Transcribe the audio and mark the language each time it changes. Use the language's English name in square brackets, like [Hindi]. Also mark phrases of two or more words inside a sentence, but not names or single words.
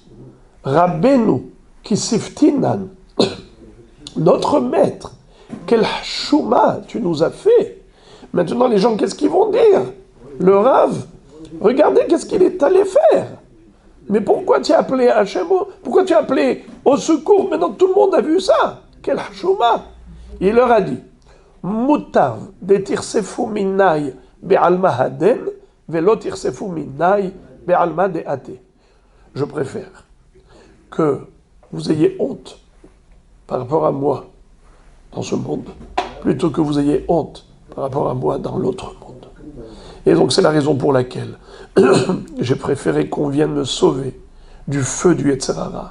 [Hebrew] רבינו, כיספתינן, [French] notre maître, quel chouma tu nous as fait. Maintenant, les gens, qu'est-ce qu'ils vont dire? Le Rav, regardez qu'est-ce qu'il est allé faire. Mais pourquoi tu as appelé Hachem? Pourquoi tu as appelé au secours? Maintenant, tout le monde a vu ça. Quel chouma. Il leur a dit, [Aramaic] מוטב דתיכספו מינאי בעלמא הדין ולא תיכספו מינאי בעלמא דאתי. [French] Je préfère que vous ayez honte par rapport à moi dans ce monde, plutôt que vous ayez honte par rapport à moi dans l'autre monde. Et donc c'est la raison pour laquelle j'ai préféré qu'on vienne me sauver du feu du [Hebrew] יצר הרע.